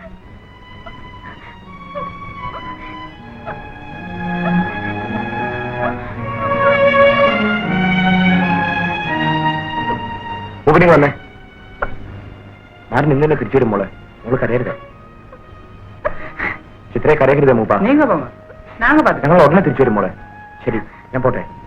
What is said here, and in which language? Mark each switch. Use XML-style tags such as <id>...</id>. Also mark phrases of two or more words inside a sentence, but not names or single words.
<ml>ഉപനി വന്നേ. മാറി നിന്നെ തിരിച്ചു വരും മോളെ. മോള് കരയരുത്. ചിത്രയെ കരയരുത് മൂപ്പ.</ml> <ta>நீங்க போங்க, நாங்க பாத்து.</ta> <ml>ഞങ്ങൾ ഉടനെ തിരിച്ചു വരും മോളെ. ശരി, ഞാൻ പോട്ടെ.</ml>